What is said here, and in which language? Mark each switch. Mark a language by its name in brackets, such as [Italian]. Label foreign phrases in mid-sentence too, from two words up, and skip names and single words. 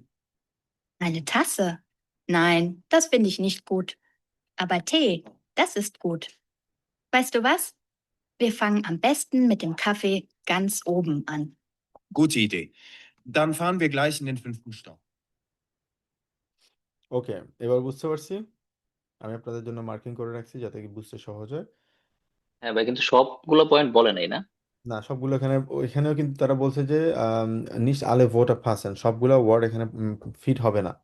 [German] Eine Tasse? Nein, das finde ich nicht gut. Aber Tee, das ist gut. Weißt du was? Wir fangen am besten mit dem Kaffee ganz oben an. Gute Idee. Dann fahren wir gleich in den 5. Stock. [Bangla] ওকে, এবার বুঝতে পারছি। আমি আপনাদের জন্য মার্কিং করে রাখছি যাতে কি বুঝতে সহজ হয়। হ্যাঁ ভাই, কিন্তু সবগুলো পয়েন্ট বলে নাই না? না, সবগুলো এখানে, এখানেও কিন্তু তারা বলছে যে নিস আলে ভোট পার্সেন্ট, সবগুলো ওয়ার্ড এখানে ফিট হবে না।